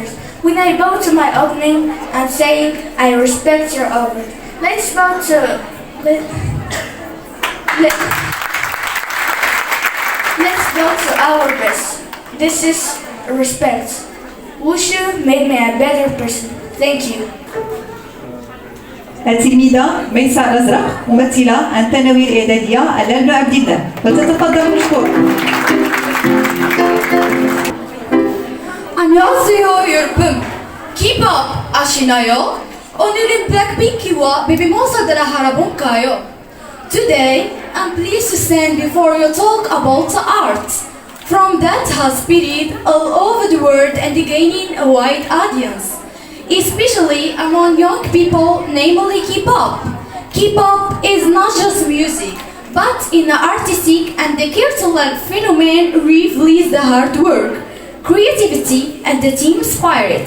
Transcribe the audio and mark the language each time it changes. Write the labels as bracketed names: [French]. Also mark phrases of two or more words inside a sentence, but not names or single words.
[English] When I bow to my opening, I'm saying, I respect your order. Let's bow to... Let's go to our best. This is respect. Wushu made me a better person. Thank you. [Arabic] التلميذة ميساء الأزرق ممثلة عن الثانوي الإعدادية على بن عبد الله فلتتفضل مشكورة. [Korean] 안녕하세요 여러분. [English] Keep up [Korean] 아시나요? 오늘은 블랙핑키와 베비모사들을 알아볼까요? [English] Today, I'm pleased to stand before you talk about the art. From that has spread all over the world and gaining a wide audience, especially among young people, namely K-pop. K-pop is not just music, but an artistic and cultural phenomenon reflects the hard work, creativity, and the team spirit.